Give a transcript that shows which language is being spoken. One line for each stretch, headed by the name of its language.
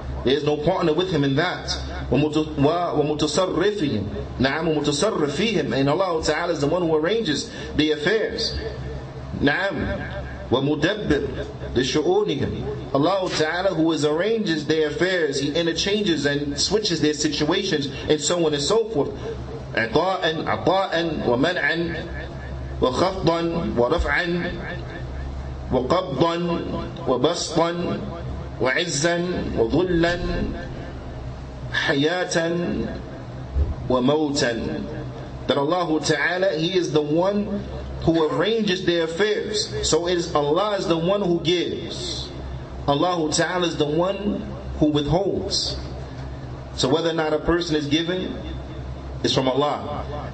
English: There's no partner with Him in that.
Arabic: وَمُتَصَرِّفِهِمْ نَعَمُ مُتَصَرِّفِهِمْ,
English: and Allah Ta'ala is the one who arranges the affairs. نعم.
Arabic: وَمُدَبِّرْ لِشُؤُونِهِمْ.
English: Allah Ta'ala, who arranges their affairs, He interchanges and switches their situations, and so on and so forth.
Arabic: عطاء ومنعا وخفضا ورفعا وقبضا وبسطا وعزا وذلا حياة وموتا.
English: That Allah Ta'ala, He is the one who arranges their affairs. So Allah is the one who gives. Allah Ta'ala is the one who withholds. So whether or not a person is given, it's from Allah.